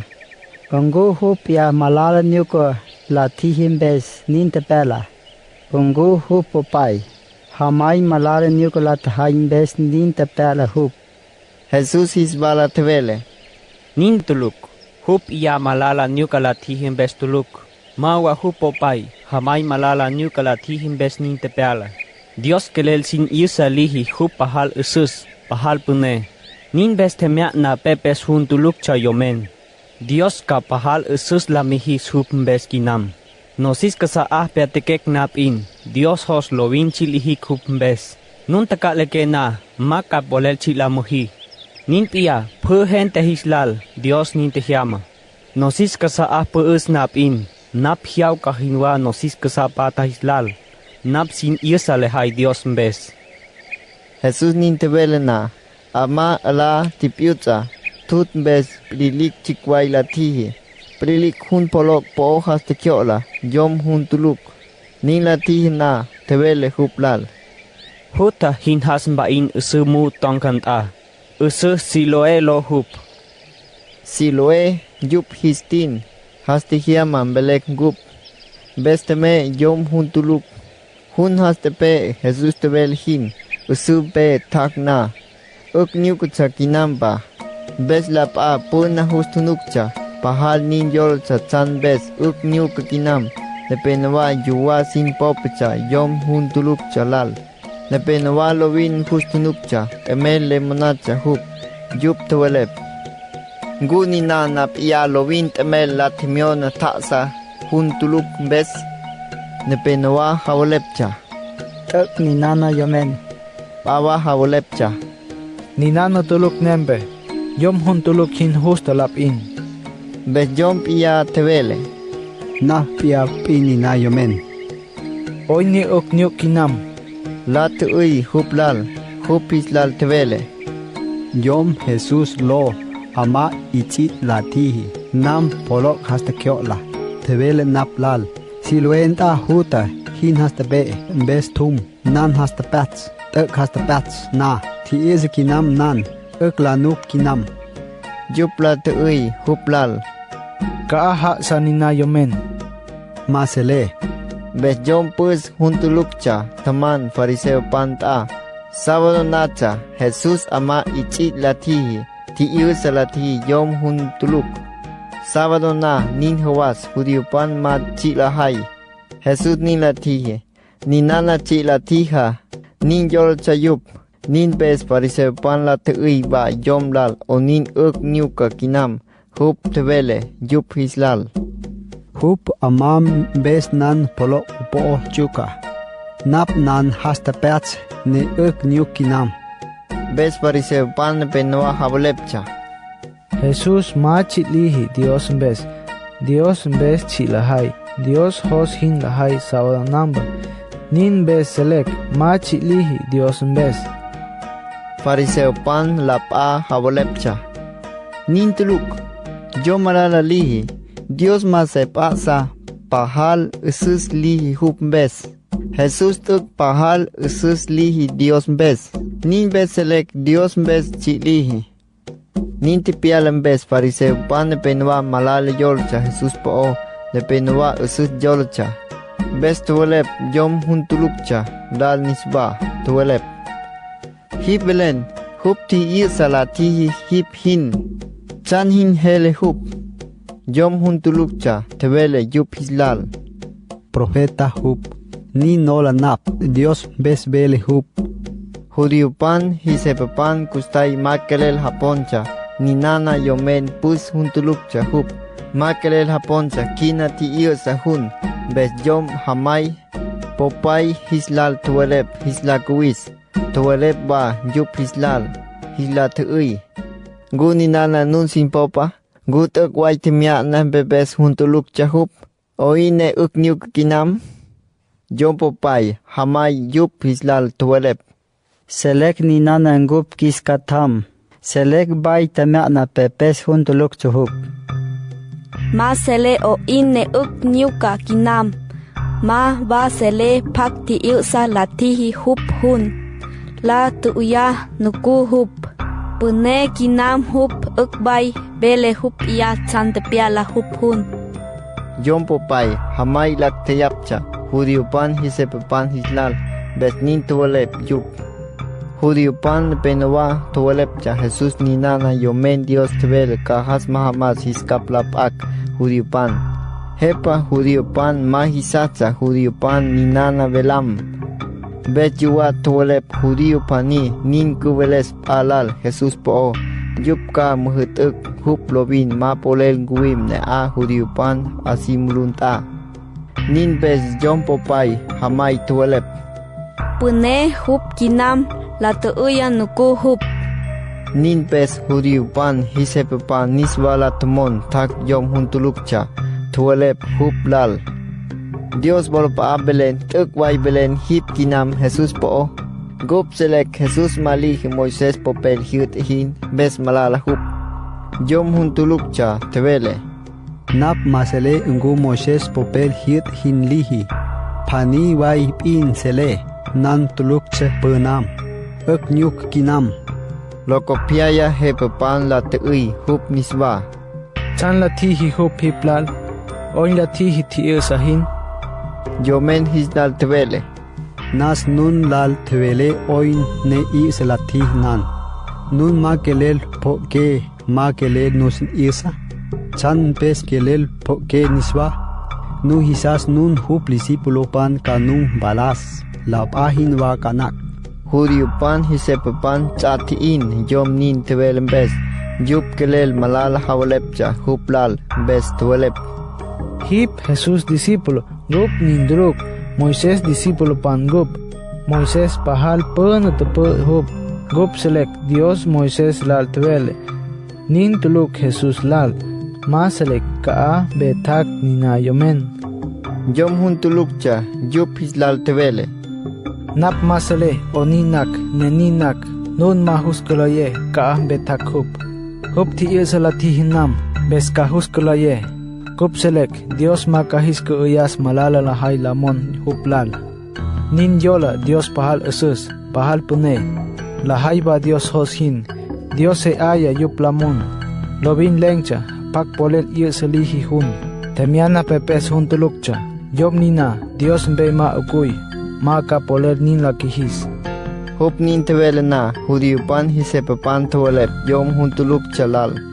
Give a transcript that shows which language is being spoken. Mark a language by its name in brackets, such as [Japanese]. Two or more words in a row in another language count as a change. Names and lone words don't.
[Tol] Ungu hup ya malala niuko la tihim bes nintepela. Ungu hup popai. Hamay malala niuko la tahaim bes nintepela hup. Jesús hisbala tevele. Nintuluk. Hup ya malala niukala tihim bes tuluk. Mawa hup popai. Hamay malala niukala tihim bes nintepela. Dios kelel sin isa lihi hup pahal usus. Pahal pune. Nin bes temia na pepes huntuluk cha yomen. Dios ka pahal usus la mihi hup bes kinam. Nosis ka sa petekek nap in. Dios hos lovin chilihi hup bes. Nun taka leke na maka bolel chila muhi. Nin pia phen tehislal Dios nin tehiama. Nosis ka sa peus nap in. Nap hiaw kahinwa nosis ka sa patahislal. Nap sin isa lehay Dios bes. Jesús nintevele na. Ama ala tipiutza. Tut bes prilik chikway la tihi. Prilik hun polok po hojas te kiola. Yom hun tuluk. Nin la tihi na tevele huplal. Huta hinhas bain usumu tongkanta. Usu Siloe lo hup. Siloe yup histin. Hastihiaman belek gup. Besteme yom hun tuluk. Hun hastepe Jesús tevel hin. Usu pe tak na. Uk niukutsa kinampa. Bes la pa puna hustunukcha. Pahal nin yol sa chan bes uk niuka kinam. Lepenawa yuwa sin popcha yom hun tulukcha lal. Lepenawa lovin hustunukcha. Emel lemonacha hup. Yup tewelep. Nguni na nap iya lovin temel la timiona taksa hun tuluk bes. Lepenawa hawalepcha. Tak ni nana yomen. Pawa hawalepcha. Ninano tuluk nembe. Yom hun tuluk hin hustalap in. Bes yom iya tevele. Na pia pini na yomen. Oy ni ok niuk kinam. La teui huplal. Hupislal tevele. Yom Jesús lo ama ichit la tihi. Nam polok hasta kiola. Tevele naplal. Siluenta huta hin hasta be. Bes tum. Nan hasta pats. Tuk hasta pats. Na. Ti is kinam nan. Uk la nuk kinam. Yupla teui huplal. Kaaha sa nina yomen. Masele. Bes yom pues huntulukcha. Taman fariseo panta. Sábado nacha. Jesús ama ichit la tihi. Ti iusa la tihi yom huntuluk. Sábado na nin hawas judío pan ma chila hay. Jesús nin la tihi. Ni nana chila tija. Nin yol chayup. Nin bes fariseo pan la teui ba yom lal. O nin uk niuka kinam. Hup tevele yup hislal. Hup amam bes nan polok upo chuka. Nap nan hasta pats ni uk niukinam. Bes fariseo pan penoa habolepcha. Jesús ma chitlihi Dios bes. Dios bes chilahay. Dios hos hin lahay sábado namba. Nin bes selek ma chitlihi Dios bes. Fariseo pan la pa habolepcha. Nin tuluk. Yo malala lihi. Dios ma se pasa. Pahal usus lihi hup bes. Jesús tuk pahal usus lihi Dios bes. Nin bes selek Dios bes chitlihi. Nin tipialan bes fariseo pan penwa malala yolcha Jesús po le penwa usus yolcha. Bes tuwelep yom huntulukcha dal nisba tuwelep. Hip belen hup ti isa la ti hip hin. Chan hin hele hup. Yom huntulukcha tewele yup hislal. Profeta hup. Ni nola nap. Dios bes bele hup. Judío pan hisepapan kustay makelel haponcha. Ni nana yomen pus huntulukcha hup. Makelel haponcha kina ti isa hun. Bes yom hamay. Popay hislal tuwelep hislakuis. Tuwelep ba yup hislal. Hisla tuui. Guni nana nun sin popa. Gutuk waitimya na bebes huntulukcha hup. Oine ukniuk kinam. Yom popay hamay yup hislal tuwelep. Selek ni nana ngup kiskatam. Selek bay tamya na pepes huntulukcha hup. ma sele o inne uk nyuka kinam, ma ba sele pak ti ilsa latihi hup hun, la tuya nuku hup, pune kinam hup uk bay, bele hup iya chantepia la hup hun. Yom popay, hamay lak teyapcha, Judiupan hisepepan hislal, besnin tuwalep yup. Judiupan penowa tuwalepcha, Jesús ni nana yomen Dios tebel, kajas mahamas hiskaplapak, Judiupan. Hepa Judiupan mahisatsa, Judiupan ni nana velam. Bet yuwa tuwalep Judiupani, nin kuveles alal, Jesús po. Yupka muhutuk hup lobin ma polel guim ne a Judiupan asimulunta. Nin bes jom popay hamay tuwalep. Pune hup kinam la tuya nuku hup. Nin bes Judiupan hisepepan niswala tumon tak jom huntulukcha tuwalep hup lal. Dios bolpa belen tuk way belen hip kinam Jesus po. Gup selek Jesus malih Moises popel hiut hin bes malala hup. Jom huntulukcha tewele. Nap masele ungu Moses popel hit hin lihi. Pani wai pin sele. Nan tulukche penam. Ek nyuk kinam. Lokopiaya hepepan la teui hup niswa. Chan la tihi hup hiplal. Oin la tihi ti sahin. Yomen hisdal tewele. Nas nun lal tewele oin ne i selati nan. Nun ma kelel po ke ma kelel nusin isa. Chan pes kelel po ke niswa. Nu hisas nun hup lisipulopan kanung balas. Lap ahin wa kanak. Judiupan hisepepan chatiin yom nin tewelem bes. Yup kelel malala hawalepcha hup lal bes tuwalep. Hip Jesus discípulo, gup nindruk. Moises discípulo pan gup. Moises pahal pena tepe hup. Gup selek Dios Moises lal tewele. Nin tuluk Jesus lal. Ma selek kaa betak nina yomen. Yom huntulukcha yup hislal tewele. Nap masele o ninak neninak. Nun ma huskulaye kaa betak hup. Hup ti ilsalati hinam. Bes ka huskulaye. Gup selek Dios makahis ke uyas malala lahay lamon huplal. Nin yola Dios pahal esus, pahal pune. Lahay ba Dios hoshin. Dios se aya yup lamon. Lobin lengcha, pak polel il selihi hun. Temiana pepes hun tulukcha. Yom nina, Dios mbe ma ukuy. Ma ka polel nin lakihis. Hup nin tewele na, Judiupan hisepepan tuwalep yom huntulukcha lal.